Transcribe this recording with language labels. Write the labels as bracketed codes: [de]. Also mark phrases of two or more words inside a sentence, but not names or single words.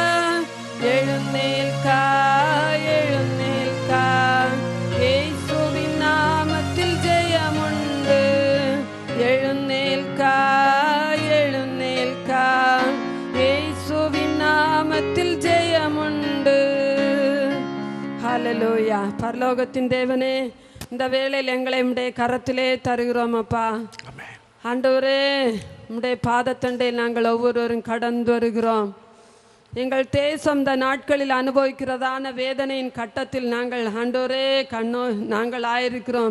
[ml] എഴുന്നേൽക്കാം, എഴുന്നേൽക്കാം. യേശുവിൻ നാമത്തിൽ ജയമുണ്ട്. എഴുന്നേൽക്കാം, എഴുന്നേൽക്കാം. യേശുവിൻ നാമത്തിൽ ജയമുണ്ട്. [ta] ஹல்லேலூயா. பரலோகத்தின் தேவனே, இந்த வேளையில் எங்களை உம்முடைய கரத்திலே தருகிறோம் அப்பா. ஆண்டவரே, உம்முடைய பாதத்தண்டை நாங்கள் ஒவ்வொருவரும் கடந்து வருகிறோம். எங்கள் தேசம் இந்த நாட்களில் அனுபவிக்கிறதான வேதனையின் கட்டத்தில் நாங்கள் ஆண்டவரே நாங்கள் ஆயிருக்கிறோம்.